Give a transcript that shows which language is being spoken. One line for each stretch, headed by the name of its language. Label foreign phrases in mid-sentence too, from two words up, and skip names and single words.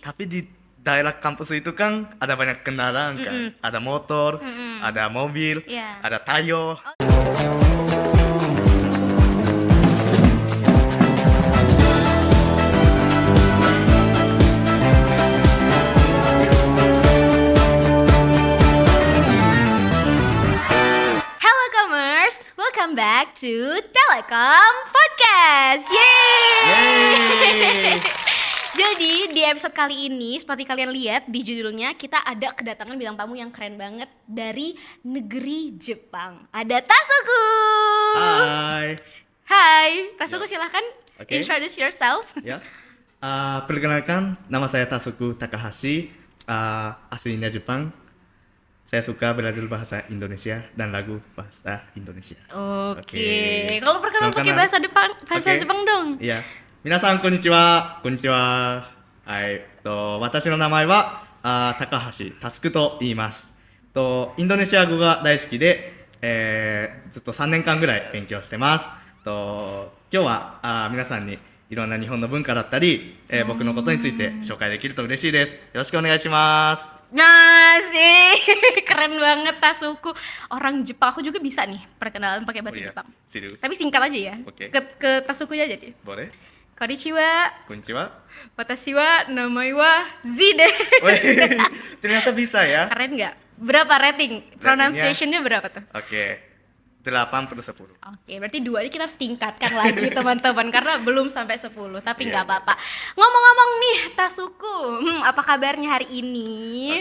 Indonesian: Tapi di daerah kampus itu kan ada banyak kendaraan kan. Ada motor, ada mobil, Iya. ada tayo.
English: Hello Commerce, welcome back to Telekom Podcast. Yeay! Yeay!
Indonesian: Jadi di episode kali ini seperti kalian lihat di judulnya kita ada kedatangan bintang tamu yang keren banget dari negeri Jepang. Ada Tasuku. Hai. Hai, Tasuku silahkan Oke.
English: introduce yourself.
Indonesian: Ya. Perkenalkan, nama saya Tasuku Takahashi, aslinya Jepang. Saya suka belajar bahasa Indonesia dan lagu bahasa Indonesia. Oke. Kalau perkenalan pakai Perkenalan. bahasa Jepang, bahasa Oke. Jepang dong.
Japanese: いや、皆さんこんにちは。こんにちは。はい、私の名前は高橋タスクと言います。インドネシア語が大好きで、ずっと3年間ぐらい勉強してます。今日は皆さんにいろんな日本の文化だったり、僕のことについて紹介できると嬉しいです。よろしくお願いします。
Indonesian: Nah sih, keren banget Tasuku. Orang Jepang, aku juga bisa nih perkenalan pakai bahasa Jepang. Serius? Tapi singkat aja ya. Oke. Ke Tasuku aja jadi. Boleh?
Japanese: Konnichiwa, こんにちは。私はなまいは Zide.
Indonesian: Wih, ternyata bisa ya. Keren nggak? Berapa rating? Pronunciation-nya berapa tuh? Oke, 8 per 10. Oke, berarti 2 aja kita harus tingkatkan lagi teman-teman karena belum sampai 10, tapi Iya, nggak apa-apa. Ngomong-ngomong nih Tasuku, apa kabarnya hari ini?